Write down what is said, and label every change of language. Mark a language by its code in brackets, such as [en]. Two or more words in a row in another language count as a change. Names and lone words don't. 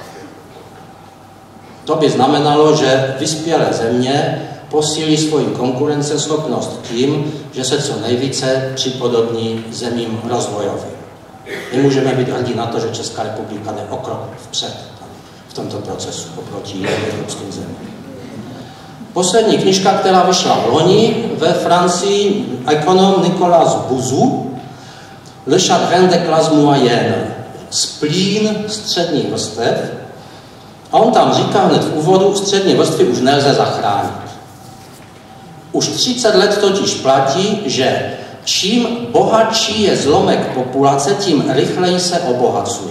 [cs] To by znamenalo, že vyspělé země posílí svoji konkurenceschopnost tím, že se co nejvíce připodobní zemím rozvojovým. Nemůžeme být hrdí na to, že Česká republika jde o krok vpřed v tomto procesu oproti jiným evropským zemím. Poslední knižka, která vyšla v loni ve Francii, ekonom Nicolas Bouzou, Le chagrin des classes moyennes, splín středních vrstev. A on tam říká hned v úvodu, střední vrstvy už nelze zachránit. Už 30 let totiž platí, že čím bohatší je zlomek populace, tím rychleji se obohacuje.